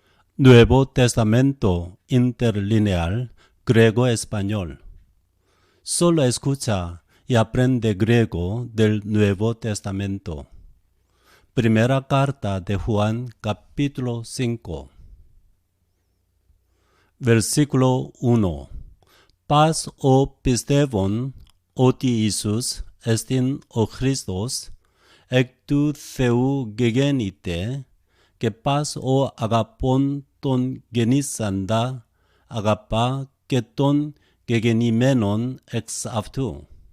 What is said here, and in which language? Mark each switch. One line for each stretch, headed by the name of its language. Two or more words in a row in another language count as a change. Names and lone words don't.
Spanish: Nuevo Testamento Interlineal Griego-Español. Solo escucha y aprende griego del Nuevo Testamento. Primera carta de Juan, capítulo 5. Versículo 1.
Greek: Πας ο πιστεύων ότι Ιησούς εστιν ο Χριστός, εκ του Θεού γεγέννηται, και πας ο αγαπών τον γεννήσαντα αγαπά και τον γεγεννημένον εξ αυτού.